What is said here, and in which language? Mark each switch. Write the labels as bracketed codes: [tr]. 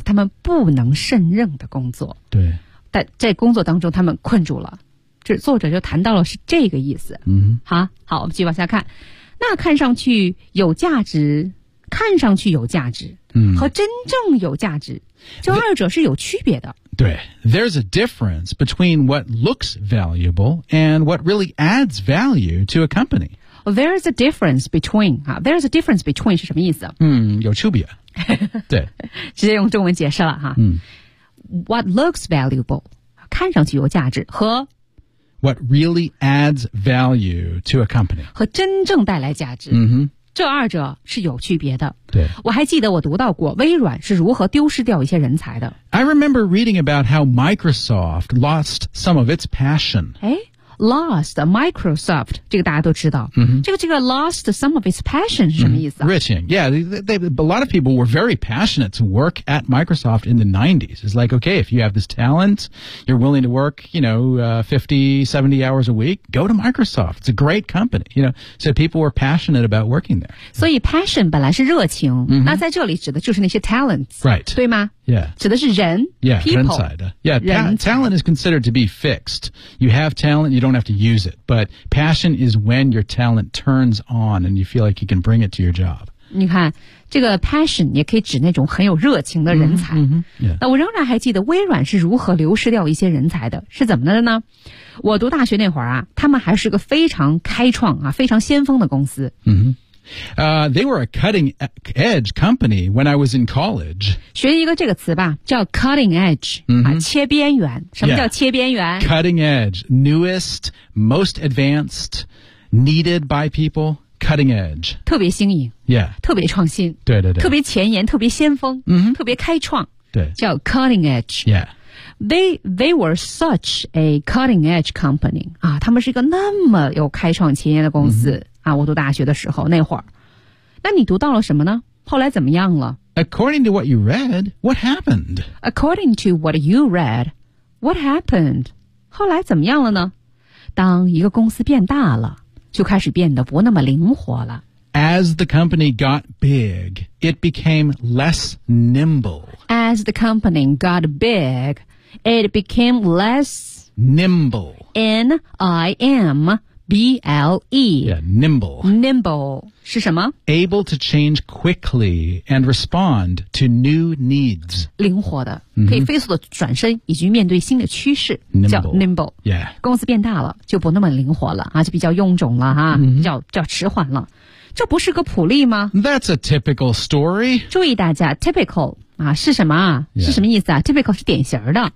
[zh] 他们不能胜任的工作。对，但在工作当中他们困住了，这作者就谈到了是这个意思、嗯、好，我们继续往下看。那看上去有价值，看上去有价值、嗯、和真正有价值，这二者是有区别的。 [en] 对 There's a difference between what looks valuable and what really adds value to a company. There's a difference between. There's a difference between [zh] 是什么意思？有区别。对，直接用中文解释了哈。 [en] What looks valuable, [zh] 看上去有价值，和 [en] What really adds value to a company, [zh] 和真正带来价值。这二者是有区别的。对，我还记得我读到过微软是如何丢失掉一些人才的。 [en] I remember reading about how Microsoft lost some of its passion. Lost Microsoft, [zh] 这个大家都知道。这个 [en] lost some of its passion [zh] 是什么意思、 [en] Riching, a lot of people were very passionate to work at Microsoft in the 90s. It's like, okay, if you have this talent, you're willing to work, 50, 70 hours a week, go to Microsoft. It's a great company, So people were passionate about working there. [zh] 所以 passion 本来是热情、那在这里指的就是那些 talents. [en] Right. [zh] 对吗 [en] Yeah. [zh] 指的是人 [en] Yeah, people, [zh] 人才的 [en] Yeah, [zh] 人才 [en] talent is considered to be fixed. You have talent, you don't have to use it. But passion is when your talent turns on and you feel like you can bring it to your job. [zh] 你看这个 passion 也可以指那种很有热情的人才。那我仍然还记得微软是如何流失掉一些人才的。是怎么的呢我读大学那会儿啊他们还是个非常开创啊非常先锋的公司。 [en] They were a cutting edge company when I was in college. [zh] 学一个这个词吧叫 cutting edge,、切边缘。什么叫切边缘 [en] yeah, cutting edge, newest, most advanced, needed by people, cutting edge. [zh] 特别新颖、 [en] yeah. [zh] 特别创新对对对特别前沿特别先锋、特别开创对叫 [en] cutting edge.、 Yeah. They were such a cutting edge company. [zh] 啊他们是一个那么有开创前沿的公司、我读大学的时候那会儿。那你读到了什么呢后来怎么样了 [en] According to what you read, what happened? According to what you read, what happened? [zh] 后来怎么样了呢当一个公司变大了就开始变得不那么灵活了。 [en] As the company got big, it became less nimble. As the company got big,It became less nimble. N-I-M-B-L-E. Yeah, nimble. [zh] Nimble. 是什么 [en] Able to change quickly and respond to new needs. [zh] 灵活的、可以飞速的转身以及面对新的趋势 [en] nimble. [zh] 叫 [en] nimble. Yeah. [zh] 公司变大了就不那么灵活了、就比较臃肿了、叫迟缓了。这不是个普利吗 [en] That's a typical story. [zh] 注意大家 typical. 是什么、是什么意思啊 ?typical 是典型的。